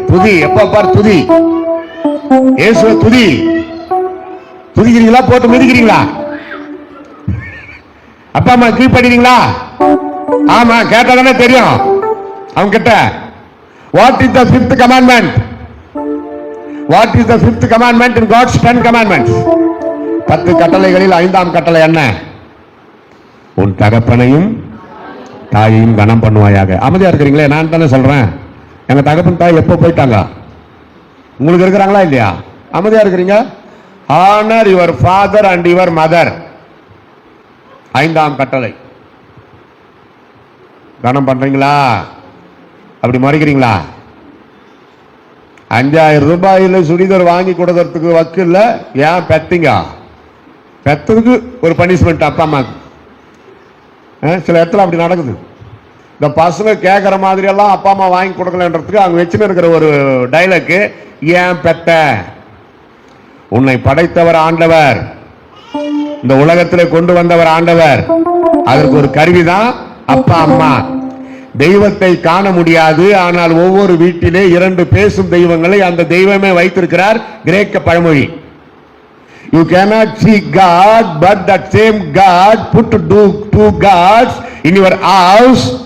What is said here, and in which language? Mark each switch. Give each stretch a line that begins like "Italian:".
Tamil: துதி, எப்ப பார் துதி. இயேசுவை துதி. துதிக்கிறீங்களா? போட்டு மிதிக்கிறீங்களா? அப்பா அம்மா கீழ்படுறீங்களா? ஆமா, கேட்டாதானே தெரியும் அவங்க கிட்ட.
English: What is the 5th commandment? What is the 5th commandment in God's 10 commandments?
Tamil: 10 கட்டளைகளில் 5ஆம் கட்டளை என்ன? உன் தகப்பனையும் தாயையும் கனம் பண்ணுவாயாக. அமைதியா இருக்கிறீங்களே? நான் தானே சொல்றேன். எங்க தகப்பன் தாய் எப்போ போயிட்டாங்க? உங்களுக்கு இருக்கிறாங்களா இல்லையா? அமைதியா இருக்கிறீங்க.
English: honour your father and your mother,
Tamil: 5ஆம் கட்டளை. கனம் பண்றீங்களா? அப்படி மறைக்கிறீங்களா? 5000 ரூபாயில சுடிதார் வாங்கி கொடுக்கறதுக்கு வக்கு இல்ல. ஏன் பெத்தீங்க? பெத்ததுக்கு ஒரு பனிஷ்மெண்ட் அப்பா அம்மாக்கு. சில இடத்துல அப்படி நடக்குது. இந்த பசங்க கேட்கிற மாதிரி எல்லாம் அப்பா அம்மா வாங்கி கொடுக்கலன்றதுக்கு அவங்க வச்சுன்னு இருக்கிற ஒரு டைலாக், ஏன் பெத்த? உன்னை படைத்தவர் ஆண்டவர், இந்த உலகத்திலே கொண்டு வந்தவர் ஆண்டவர். அதற்கு ஒரு கருவிதான் அப்பா அம்மா. தெய்வத்தை காண முடியாது, ஆனால் ஒவ்வொரு வீட்டிலே 2 பேசும் தெய்வங்களை அந்த தெய்வமே வைத்திருக்கிறார். கிரேக்க பழமொழி.
English: You cannot see God, but that same God put two gods in your house.